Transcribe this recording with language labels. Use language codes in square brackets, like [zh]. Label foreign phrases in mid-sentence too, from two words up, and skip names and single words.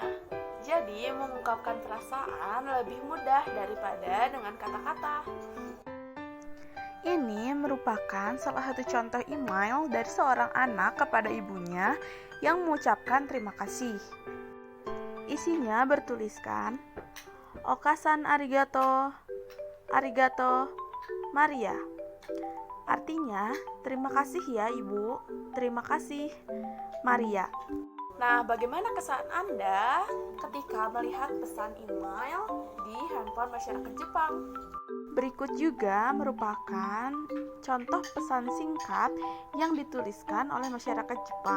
[id] Jadi, mengungkapkan perasaan lebih mudah daripada dengan kata-kata. Ini merupakan salah satu contoh email dari seorang anak kepada ibunya yang mengucapkan terima kasih. Isinya bertuliskan, [ja] お母さんありがとう、ありがとう, Maria. [id] Artinya, terima kasih ya ibu, terima kasih Maria. Nah, bagaimana kesan Anda ketika melihat pesan email di handphone masyarakat Jepang? Berikut juga merupakan contoh pesan singkat yang dituliskan oleh masyarakat Jepang.